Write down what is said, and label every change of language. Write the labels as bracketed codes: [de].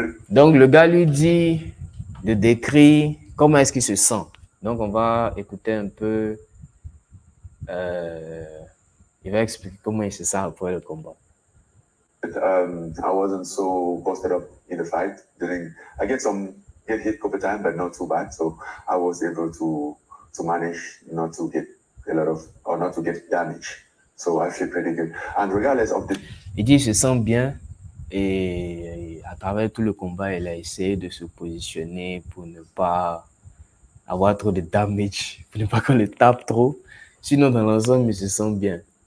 [fr] Donc le gars lui dit de décrire comment est-ce qu'il se sent. Donc on va écouter un peu. Il va expliquer comment il se sent après le combat. [en] I wasn't so busted up in the fight. Then I get some get hit a couple times, but not too bad. So I was able to manage not to get not to get damage. So I feel pretty good. And regardless of the... [fr] Il dit, il se sent bien et à travers tout le combat, il a essayé de se positionner pour ne pas avoir trop de damage, pour ne pas qu'on le tape trop. Sinon, dans l'ensemble, il se sent bien.